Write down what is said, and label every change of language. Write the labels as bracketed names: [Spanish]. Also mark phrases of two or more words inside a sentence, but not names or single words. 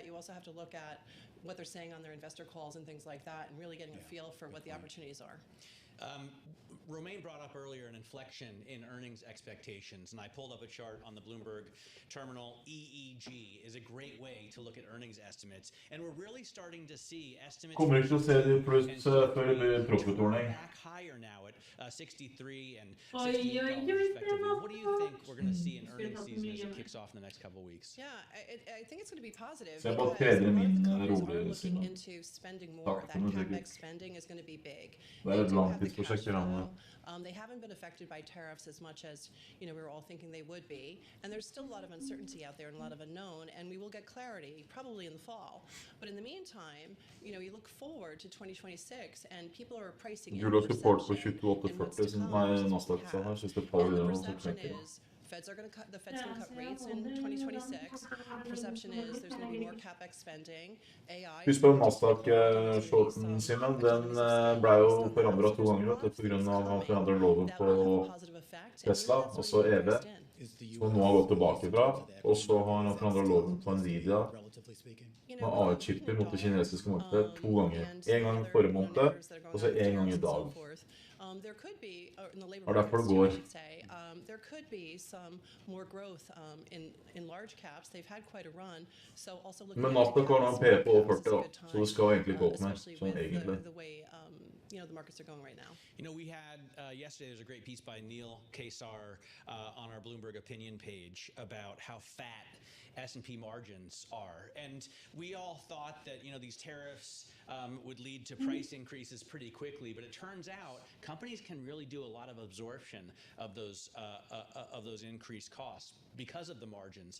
[English] You also have to look at what they're saying on their investor calls and things like that, and really getting a feel for what the opportunities are. Romain brought up earlier an inflection in earnings expectations, and I pulled up a chart on the Bloomberg terminal. EEG is a great way to look at earnings estimates, and we're really starting to see estimates [Norwegian] Kommer ikke til å se de pluss før det blir profitordning. [English] back higher now at 63 and $68 respectively. What do you think we're going to see in earnings season as it kicks off in the next couple of weeks? Yeah, I think it's going to be positive. [Norwegian] Så jeg bare [English] because [Norwegian] tredje [English] a lot of [Norwegian] min [English] companies are [Norwegian] roligere [English] looking [Norwegian] siden. [English] into spending more. That CapEx spending is going to be big. [Norwegian] Det er et langtidsprosjekt i landet. [English] They haven't been affected by tariffs as much as we were all thinking they would be, and there's still a lot of uncertainty out there and a lot of unknown, and we will get clarity probably in the fall. But in the meantime, you look forward to 2026, and people are pricing in [Norwegian] Gula support på [English] recession, [Norwegian] 28,40 som Nasdaq sa her, synes det faller [English] the [Norwegian] gjennom så [English] perception [Norwegian] knekker. [English] is Fed's going to cut rates in 2026. Perception is there's going to be more capex spending. AI. [Norwegian] Husk på Nasdaq-shorten, Simen, den ble jo forandret 2 ganger, vet du, på grunn av at han forandret loven på Tesla, og så EV, som nå har gått tilbake fra, og så har han forandret loven på Nvidia, med AI-chipper mot det kinesiske markedet 2 ganger. En gang forrige måned, og så en gang i dag. [English] There could be, in the labor [Norwegian] Og derfor [English] markets, [Norwegian] går. [English] I should say, there could be some more growth in large caps. They've had quite a run. So also looking [Norwegian] Men [English] at [Norwegian] Nasdaq har nå en P på over 40 da, [English] good time, [Norwegian] så det skal egentlig gå opp mer, [English] especially [Norwegian] sånn [English] with [Norwegian] egentlig. [English] the way the markets are going right now. We had yesterday, there's a great piece by Neil Kesar on our Bloomberg opinion page about how fat S&P margins are. And we all thought that, these tariffs would lead to price increases pretty quickly, but it turns out companies can really do a lot of absorption of those increased costs because of the margins.